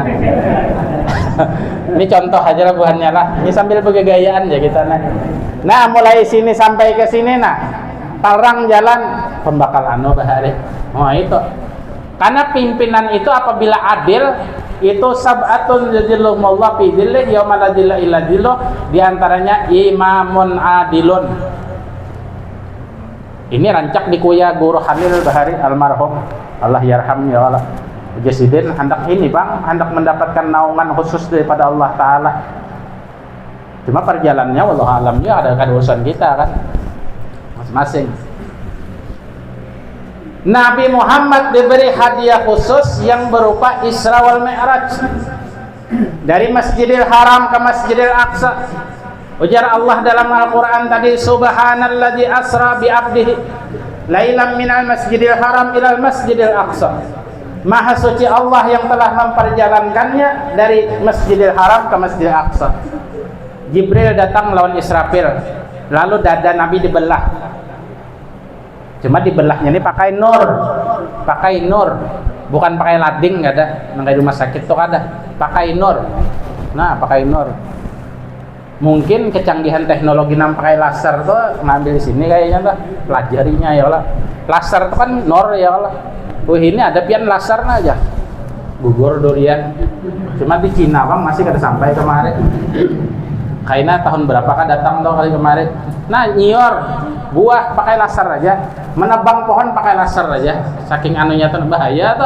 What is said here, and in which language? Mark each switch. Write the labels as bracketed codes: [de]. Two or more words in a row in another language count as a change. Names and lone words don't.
[bjn] Ini contoh aja lah buhannya lah. Ini sambil bergayaan ya kita nah. Nah, mulai sini sampai ke sini nah tarang jalan pembakal bahari. Oh itu. Karena pimpinan itu apabila adil Itu [ar] سبعة يظلهم الله في ظله يوم لا ظل إلا ظله, [bjn] di antaranya [ar] إمام عادل. [bjn] Ini rancak di kuya Guru Halil Bahari almarhum, [ar] الله يرحم [bjn] ya Allah. Jasidin hendak ini Bang, hendak mendapatkan naungan khusus daripada Allah Ta'ala. Cuma perjalanannya [ar] والله أعلم [bjn] ya ada urusan kita kan masing-masing. Nabi Muhammad diberi hadiah khusus yang berupa Isra wal Mi'raj, dari Masjidil Haram ke Masjidil Aqsa. Ujar Allah dalam Al-Quran tadi, [ar] سبحان الذي أسرى بعبده ليلا من المسجد الحرام إلى المسجد الأقصى. [bjn] Maha suci Allah yang telah memperjalankannya dari Masjidil Haram ke Masjidil Aqsa. Jibril datang lawan Israfil, lalu dada Nabi dibelah. Cuma dibelahnya ini pakai nur, bukan pakai lading, nggak ada, nggak di rumah sakit tuh ada, pakai nur. Nah, pakai nur. Mungkin kecanggihan teknologi nam pakai laser tuh ngambil di sini kayaknya tuh, pelajarinya ya Allah. Laser tuh kan nur ya Allah. Ini ada pian laser aja, gugur durian. Cuma di Cina Bang masih kada sampai kemarin. Kayaknya tahun berapa kan datang tuh kali kemarin. Nah, nyior buah pakai laser aja, menebang pohon pakai laser aja, saking anunya tuh bahaya tuh.